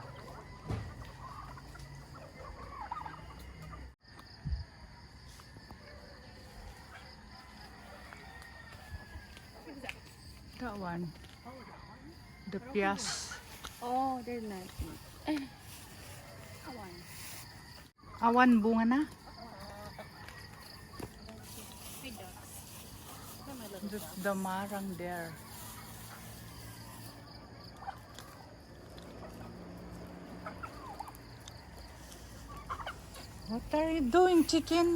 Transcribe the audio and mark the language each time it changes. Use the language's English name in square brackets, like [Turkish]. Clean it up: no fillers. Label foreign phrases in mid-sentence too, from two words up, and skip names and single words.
[English] That one. The pias. Oh, they're nice. One. [Iloko] Awan bunga na. [English] Hey ducks. They're my little Just ducks. the marang there. What are you doing, chicken?